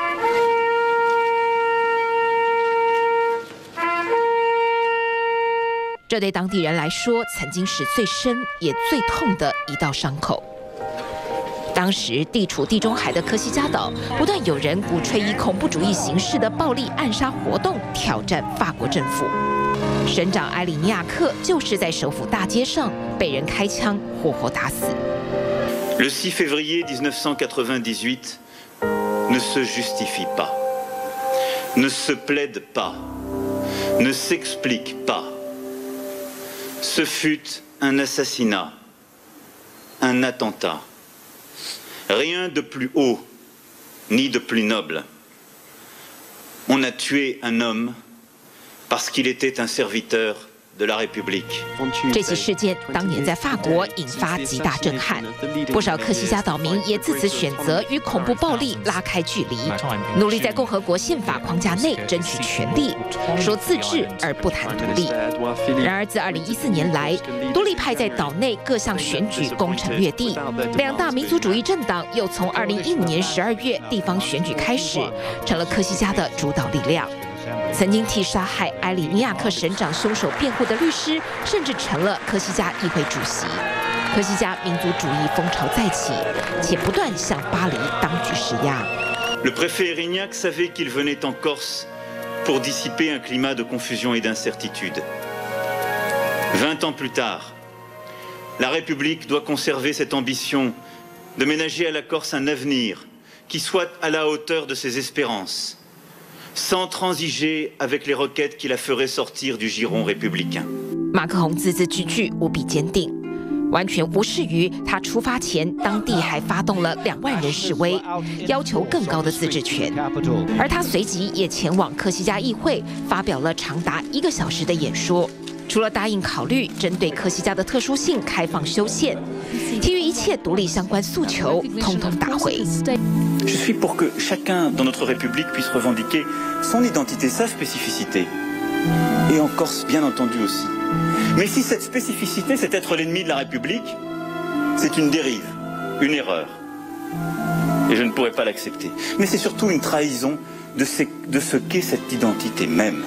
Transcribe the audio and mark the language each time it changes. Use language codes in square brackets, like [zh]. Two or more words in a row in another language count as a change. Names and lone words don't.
[zh] 这对当地人来说，曾经是最深也最痛的一道伤口。当时地处地中海的科西嘉岛，不断有人鼓吹以恐怖主义形式的暴力暗杀活动挑战法国政府。省长埃里尼亚克就是在首府大街上被人开枪活活打死。 [fr] Le 6 février 1998 ne se justifie pas, ne se plaide pas, ne s'explique pas. Ce fut un assassinat, un attentat. Rien de plus haut, ni de plus noble. On a tué un homme parce qu'il était un serviteur de la République. [zh] 这起事件当年在法国引发极大震撼，不少科西嘉岛民也自此选择与恐怖暴力拉开距离，努力在共和国宪法框架内争取权利，说自治而不谈独立。然而，自2014年来，独立派在岛内各项选举攻城略地，两大民族主义政党又从2015年12月地方选举开始，成了科西嘉的主导力量。曾经替杀害埃里尼亚克省长凶手辩护的律师，甚至成了科西嘉议会主席。科西嘉民族主义风潮再起，且不断向巴黎当局施压。 [fr] Le préfet Erignac savait qu'il venait en Corse pour dissiper un climat de confusion et d'incertitude. 20 ans plus tard, la République doit conserver cette ambition de ménager à la Corse un avenir qui soit à la hauteur de ses espérances, sans transiger avec les requêtes qui la feraient sortir du giron républicain. [zh] 马克宏字字句句无比坚定，完全无视于他出发前，当地还发动了2万人示威，要求更高的自治权。而他随即也前往科西嘉议会，发表了长达1个小时的演说。除了答应考虑针对科西嘉的特殊性开放修宪，其余一切独立相关诉求通通打回。 [fr] Je suis pour que chacun dans notre République puisse revendiquer son identité, sa spécificité. Et en Corse, bien entendu aussi. Mais si cette spécificité, c'est être l'ennemi de la République, c'est une dérive, une erreur. Et je ne pourrais pas l'accepter. Mais c'est surtout une trahison de ce qu'est cette identité même.